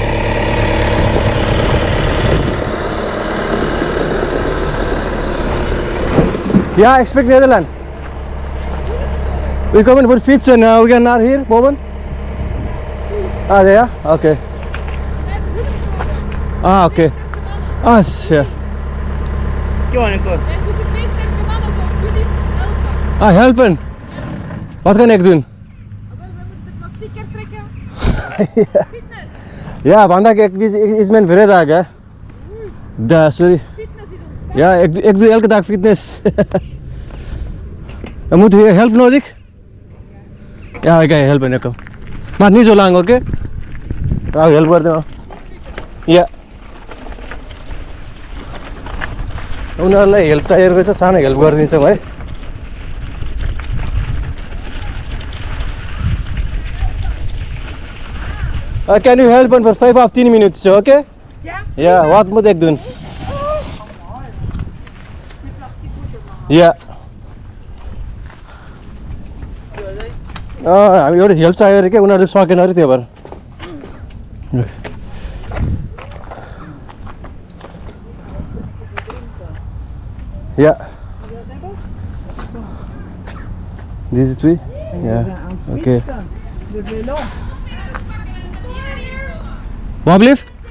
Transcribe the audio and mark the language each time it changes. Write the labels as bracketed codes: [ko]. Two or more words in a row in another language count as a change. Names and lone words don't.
[nl] Ja, ik spreek Nederlands. [en] We coming for fiets and we are not here, moment. Ah, there? Okay. Ah, okay. Ah, shit. Go on, go. [nl] Wij zoeken twee sterke mannen zoals jullie helpen. Ah, helpen. Wat kan ik doen? We moeten de plastic trekken. Fitness. Ja, vandaag is mijn vrijdag, hè. Sorry. Fitness is ons sport. Ja, ik doe elke dag fitness. Moet je help nodig? Ja, ik ga je helpen, Nico. Maar niet zo lang, oké? Nou, help worden. Ja. [ne] उनीहरूलाई हेल्प चाहिएको छ, सानो हेल्प गरिदिन्छौँ है। [en] Can you help for 5 of 10 minutes, okay? [nl] Ja? Ja, wat moet ik doen? Ja. [ne] हामी एउटा हेल्प चाहियो अरे क्या, उनीहरूले सकेन अरे त्यो भएर। [nl] Ja. Deze twee? Ja. Oké. Wat blieft?